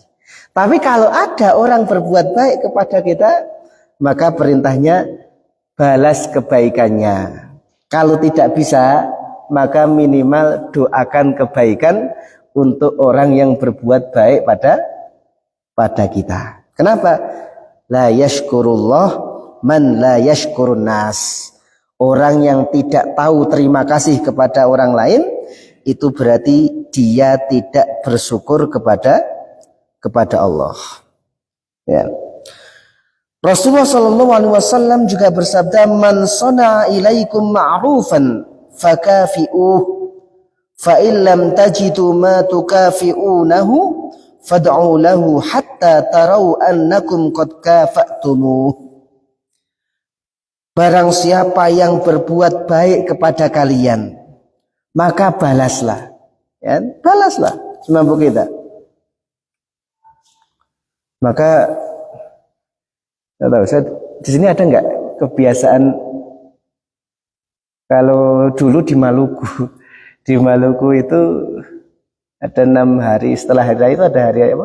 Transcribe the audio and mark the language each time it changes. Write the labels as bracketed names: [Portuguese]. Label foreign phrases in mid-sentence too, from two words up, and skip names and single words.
[Indonesian] Tapi kalau ada orang berbuat baik kepada kita, maka perintahnya balas kebaikannya. Kalau tidak bisa, maka minimal doakan kebaikan untuk orang yang berbuat baik pada kita. Kenapa? [Arabic] لا يشكر الله من لا يشكر الناس. [Indonesian] Orang yang tidak tahu terima kasih kepada orang lain, itu berarti dia tidak bersyukur kepada Allah. Ya. Rasulullah SAW juga bersabda, [Arabic] من صنع إليكم معروفا فكافئوه فإن لم تجدوا ما تكافئونه فادعوا له حتى تروا أنكم قد كافأتموه. [Indonesian] Barang siapa yang berbuat baik kepada kalian, maka balaslah. Ya, balaslah semampu kita. Maka tidak tahu, saya di sini ada nggak kebiasaan kalau dulu di Maluku itu ada 6 hari setelah hari raya itu ada hari apa?